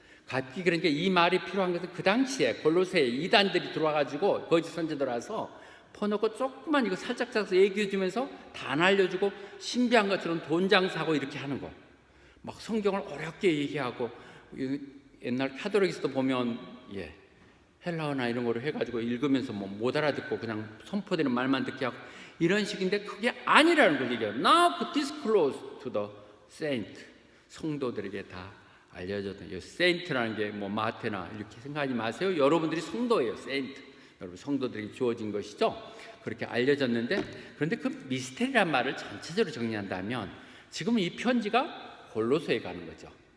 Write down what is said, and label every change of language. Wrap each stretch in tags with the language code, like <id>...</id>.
<ko>각기 그러니까 이 말이 필요한 것은 그 당시에 골로새에 이단들이 들어와가지고 거짓 선지자들 와서 퍼놓고 조그만 이거 살짝 짜서 얘기해 주면서 다 안 알려주고 신비한 것처럼 돈 장사하고 이렇게 하는 거. 막 성경을 어렵게 얘기하고, 옛날 카톨릭에서도 보면 헬라어나 이런 거로 해가지고 읽으면서 뭐 못 알아듣고 그냥 선포되는 말만 듣게 하고 이런 식인데, 그게 아니라는 걸 얘기해요.</ko> <en>Now disclose to the saint.</en> <ko>성도들에게 다 알려졌다. 이 saint라는 게 뭐 마테나 이렇게 생각하지 마세요. 여러분들이 성도예요. saint. 여러분 성도들에게 주어진 것이죠. 그렇게 알려졌는데, 그런데 그 미스테리란 말을 전체적으로 정리한다면 지금 이 편지가 골로새에 가는 거죠.</ko>